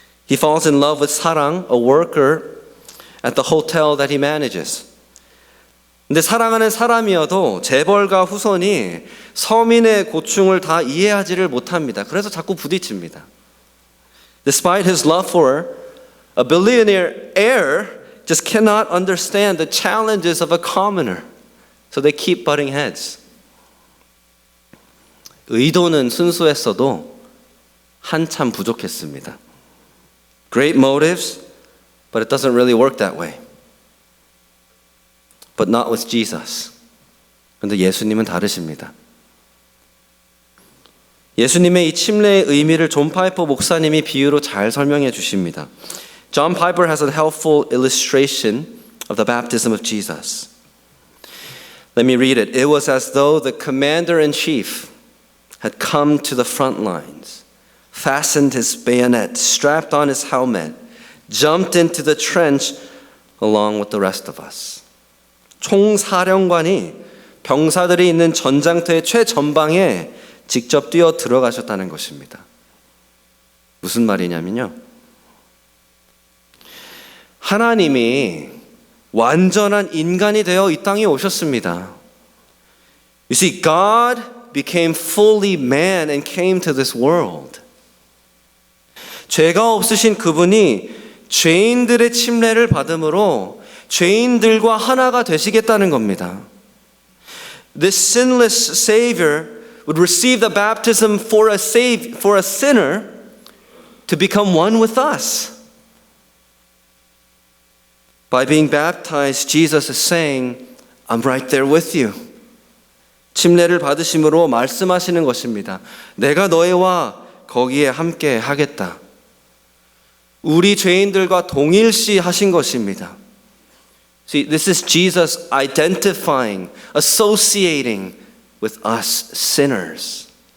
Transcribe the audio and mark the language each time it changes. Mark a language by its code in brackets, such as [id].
[en] He falls in love with 사랑, a worker at the hotel that he manages. [ko] 근데 사랑하는 사람이어도 재벌가 후손이 서민의 고충을 다 이해하지를 못합니다. 그래서 자꾸 부딪힙니다. [en] Despite his love for a billionaire heir, just cannot understand the challenges of a commoner. So they keep butting heads. [ko] 의도는 순수했어도 한참 부족했습니다. [en] Great motives, but it doesn't really work that way. But not with Jesus. [ko] 그런데 예수님은 다르십니다. 예수님의 이 침례의 의미를 존 파이퍼 목사님이 비유로 잘 설명해 주십니다. [en] John Piper has a helpful illustration of the baptism of Jesus. Let me read it. It was as though the commander-in-chief had come to the front lines, fastened his bayonet, strapped on his helmet, jumped into the trench along with the rest of us. [ko] 총사령관이 병사들이 있는 전장터의 최전방에 직접 뛰어 들어가셨다는 것입니다. 무슨 말이냐면요. 하나님이 완전한 인간이 되어 이 땅에 오셨습니다. [en] You see, God became fully man and came to this world. [ko] 죄가 없으신 그분이 죄인들의 침례를 받음으로 죄인들과 하나가 되시겠다는 겁니다. [en] This sinless Savior would receive the baptism for a sinner to become one with us. By being baptized, Jesus is saying, I'm right there with you. [ko] 침례를 받으심으로 말씀하시는 것입니다. 내가 너희와 거기에 함께 하겠다. 우리 죄인들과 동일시 하신 것입니다. [en] See, this is Jesus identifying, associating with us sinners.